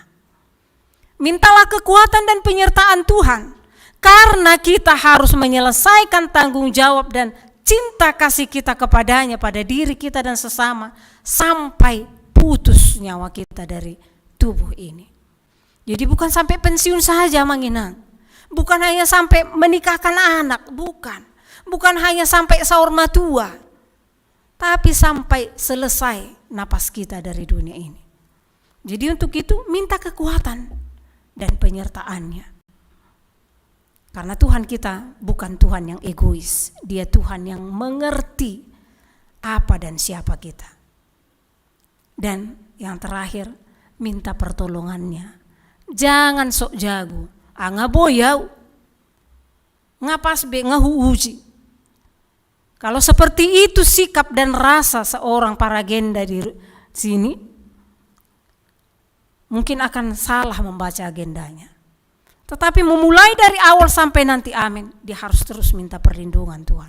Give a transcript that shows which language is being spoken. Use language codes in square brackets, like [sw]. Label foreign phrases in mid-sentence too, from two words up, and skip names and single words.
[id] Mintalah kekuatan dan penyertaan Tuhan, karena kita harus menyelesaikan tanggung jawab dan cinta kasih kita kepadanya, pada diri kita dan sesama, sampai putus nyawa kita dari tubuh ini. Jadi bukan sampai pensiun saja manginang, bukan hanya sampai menikahkan anak, bukan hanya sampai [bbc] saur matua, [id] tapi sampai selesai napas kita dari dunia ini. Jadi untuk itu minta kekuatan dan penyertaannya. Karena Tuhan kita bukan Tuhan yang egois, Dia Tuhan yang mengerti apa dan siapa kita. Dan yang terakhir, minta pertolongannya. Jangan sok jago, [bbc] ngaboyau, ngapas be ngahuuji. [id] Kalau seperti itu sikap dan rasa seorang paragenda di sini, mungkin akan salah membaca agendanya. Tetapi memulai dari awal sampai nanti amin, dia harus terus minta perlindungan Tuhan.